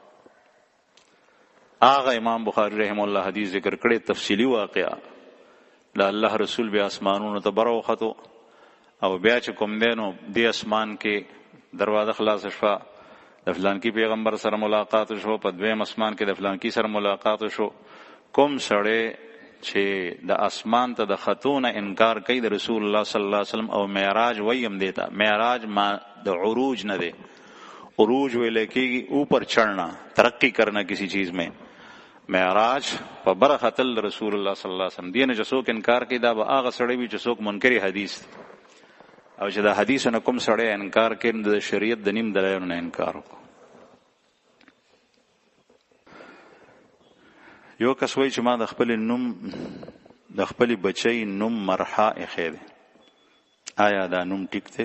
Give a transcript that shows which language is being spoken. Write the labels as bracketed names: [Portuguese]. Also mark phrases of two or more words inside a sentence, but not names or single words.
[Pashto] هغه امام بخاری [Arabic] رحمه الله [Pashto] حدیث ذکر کړي تفصیلی واقعا، د الله رسول بیا اسمانونو ته بروختو او بیا چې کوم دینو دی اسمان کې دروازه خلاص شوه، د فلان کی پیغمبر سره ملاقات شو، په دویم اسمان کې د فلان کی سره ملاقات شو. کوم سړی چې د اسمان ته د خطونه انکار کوي د رسول الله [Arabic] صلی الله علیه وسلم [Pashto] او معراج ویم دیتا، معراج ما د عروج نه دی، عروج ویل کېږي [Urdu] اوپر چڑھنا، ترقی کرنا کسی چیز میں. [Pashto] معراج په بره ختل رسول الله [Arabic] صلی الله علیه وسلم [Pashto] دینه چې څوک انکار کوي دا به هغه سړی وي چې څوک منکر حدیث او چې د حدیث نه کوم سړی انکار کوي د شریعت د نیم دلایلو نه انکار وکړي. یو کس وایي چې ما د خپل بچی نوم مرحا ایښی دی، آیا دا نوم ټیک دی؟